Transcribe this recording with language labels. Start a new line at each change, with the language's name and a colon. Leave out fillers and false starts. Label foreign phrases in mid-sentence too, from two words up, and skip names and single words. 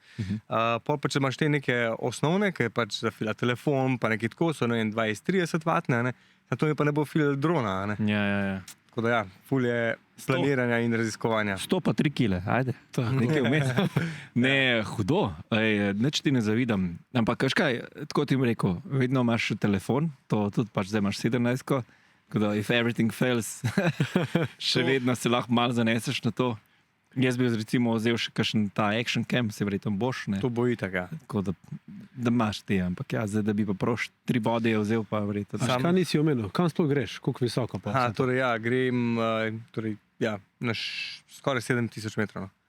Slovenian: Pol pa če imaš te neke osnovne, ki je pač za fila telefon, pa neki tako so, ne vem, 20-30 vatne, a ne, na to mi pa ne bo fila drona, a ne. Ja. Tako da ja, ful je planiranja in raziskovanja. 100 pa 3 kile, ajde. Nekaj vmes. Ne, hudo, nič ti ne zavidam. Ampak, kaj, tako ti bom rekel, vedno imaš telefon, to tudi pač zdaj imaš 17-ko, tako da
English: if everything fails,
Slovenian: še vedno se lahko malo zaneseš na to. Jaz bi recimo vzel še kakšen ta
English: action cam,
Slovenian: se verjetno boš, ne? To bo itak, ja. Tako da imaš te, ampak ja, zdaj da bi pa proš 3 bode vzel, pa verjetno. Kaj nisi omenil? Kam sploh greš? Koliko visoko pa? Torej ja, grem na skoraj 7000 metrov.